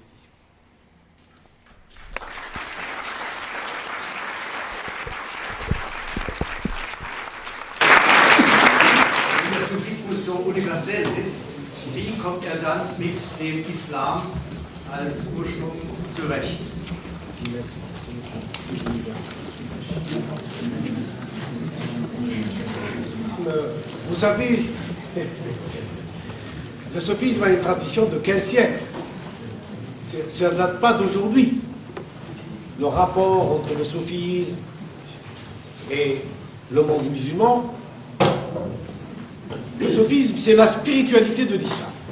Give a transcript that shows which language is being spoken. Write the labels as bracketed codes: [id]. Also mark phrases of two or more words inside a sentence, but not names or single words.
[de] Wenn der Sufismus so universell ist, wie kommt er dann mit dem Islam als Ursprung zurecht? [fr] Vous savez, le sophisme a une tradition de 15 siècles. Ça ne date pas d'aujourd'hui. Le rapport entre le sophisme et le monde musulman, le sophisme, c'est la spiritualité de l'islam.